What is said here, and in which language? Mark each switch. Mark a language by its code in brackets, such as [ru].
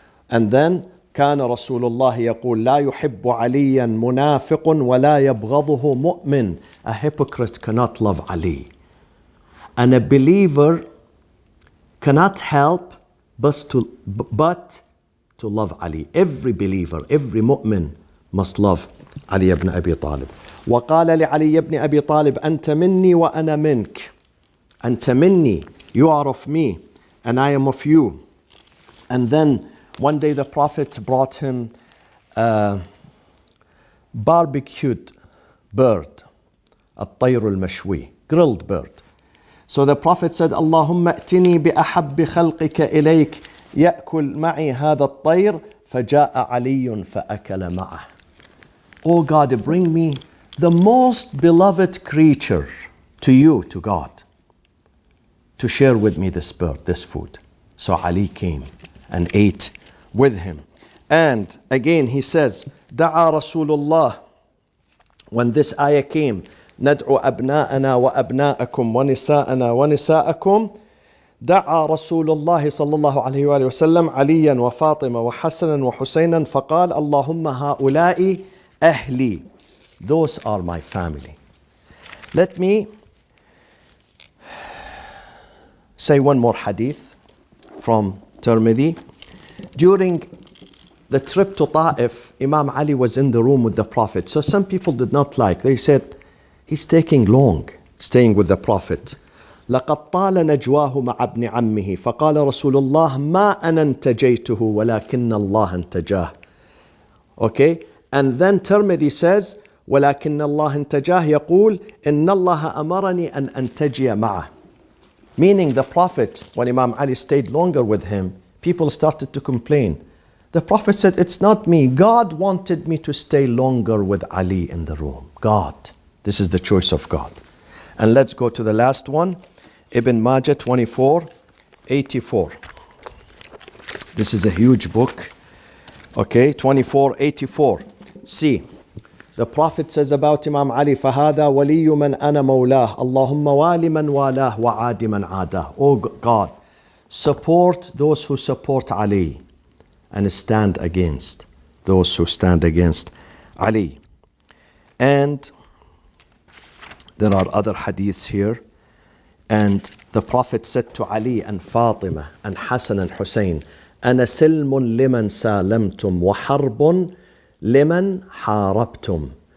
[en] And then [ar] كان رسول الله يقول لا يحب عليا منافق ولا يبغضه مؤمن. [en] A hypocrite cannot love Ali. And a believer cannot help but to love Ali. Every believer, every mu'min must love Ali ibn Abi Talib. [ar] وقال لعلي ibn Abi Talib أنت مني وأنا منك. أنت مني, [en] you are of me and I am of you. And then one day the Prophet brought him a barbecued bird, [ar] الطير المشوي, [en] grilled bird. [ar] So the Prophet said, اللهم ائتني بأحب خلقك إليك يأكل معي هذا الطير. فجاء علي فأكل معه. [en] Oh God, bring me the most beloved creature to you, to God, to share with me this bird, this food. So Ali came and ate with him. And again he says, Da'a Rasulullah, when this ayah came, [ar] ندعو أبناءنا وأبناءكم ونساءنا ونساءكم, دعا رسول الله صلى الله عليه وآله وسلم عليا وفاطمة وحسنا وحسينا فقال اللهم هؤلاء أهلي. [en] Those are my family. Let me say one more hadith from Tirmidhi. During the trip to Ta'if, Imam Ali was in the room with the Prophet. So some people did not like. They said, he's taking long staying with the Prophet. [ar] لقد طال نجواه مع ابن عمه فقال رسول الله ما أنا انتجيته ولكن الله انتجاه. [en] Okay? And then Tirmidhi says, [ar] ولكن الله انتجاه يقول إن الله أمرني أن أنتجي معه. [en] Meaning the Prophet, when Imam Ali stayed longer with him, people started to complain. The Prophet said, it's not me. God wanted me to stay longer with Ali in the room. God. This is the choice of God. And let's go to the last one. Ibn Majah 24:84. This is a huge book. Okay, 24:84. See, the Prophet says about Imam Ali, [ar] فَهَذَا وَلِيُّ مَنْ أَنَا مَوْلَاهُ اللَّهُمَّ وَالِ مَنْ وَالَاهُ وَعَادِ مَنْ عَادَاهُ. [en] Oh God, support those who support Ali and stand against those who stand against Ali. And there are other hadiths here. And the Prophet said to Ali and Fatima and Hassan and Hussein, [ar] أَنَا سِلْمٌ لِمَنْ سَالَمْتُمْ وَحَرْبٌ لِمَنْ حَارَبْتُمْ.